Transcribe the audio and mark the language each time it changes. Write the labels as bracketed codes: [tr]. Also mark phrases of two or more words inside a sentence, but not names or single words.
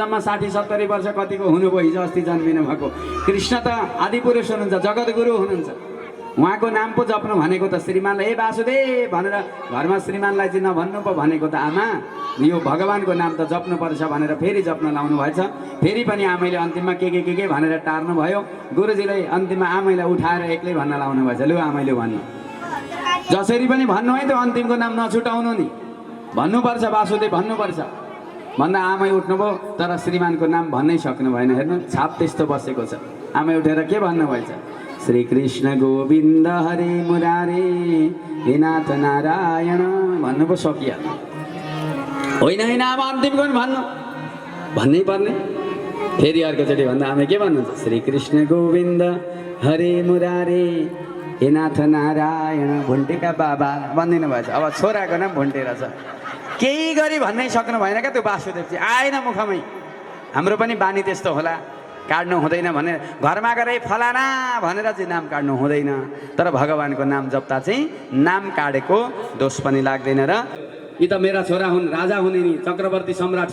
[ne] जम्मा 60-70 वर्ष कतिको हुनुभयो हिजो अस्ति जन्मिनु भएको कृष्ण त आदिपुरुष हुनुहुन्छ जगद्गुरु हुनुहुन्छ उहाँको नाम पो जप्नु भनेको त श्रीमानलाई ए वासुदेव भनेर घरमा श्रीमानलाई चाहिँ नभन्नु पो भनेको त आमा यो भगवानको नाम त जप्नुपर्छ भनेर फेरि जप्न लाउनु भएछ फेरि पनि आमैले अन्तिममा के भनेर टार्नु भयो गुरुजीले अन्तिममा आमैलाई उठाएर एक्लै भन्न लाउनु भएछ लु आमैले भन्नु जसरी पनि भन्नु है त अन्तिमको नाम नछुटाउनु नि भन्नुपर्छ वासुदेव भन्नुपर्छ भन्दा आमै उठ्नुभयो तर श्रीमानको नाम भन्नै सक्नु भएन हेर्नु छाप त्यस्तो बसेको छ आमै उठेर के भन्नुभएछ [sa] श्री कृष्ण गोविन्द हरे मुरारे हे नाथ नारायण [ne] भन्नु पो सकिहाल्यो होइन होइन अब अन्तिमको पनि भन्नु भन्नै पर्ने फेरि अर्कोचोटि भन्दा आमै के भन्नुहुन्छ [sa] श्री कृष्ण गोविन्द हरे मुरारे हे नाथ नारायण [ne] भुन्टेका बाबा भनिदिनु भएछ अब छोराको नाम भुन्टे रहेछ केही गरी भन्नै सक्नु भएन क्या त्यो वासुदेव चाहिँ आएन मुखमै हाम्रो पनि बानी त्यस्तो होला काट्नु हुँदैन भने घरमा गएर फलाना भनेर चाहिँ नाम काट्नु हुँदैन तर भगवानको नाम जप्दा चाहिँ नाम काटेको दोष पनि लाग्दैन र यी त मेरा छोरा हुन् राजा हुने नि चक्रवर्ती सम्राट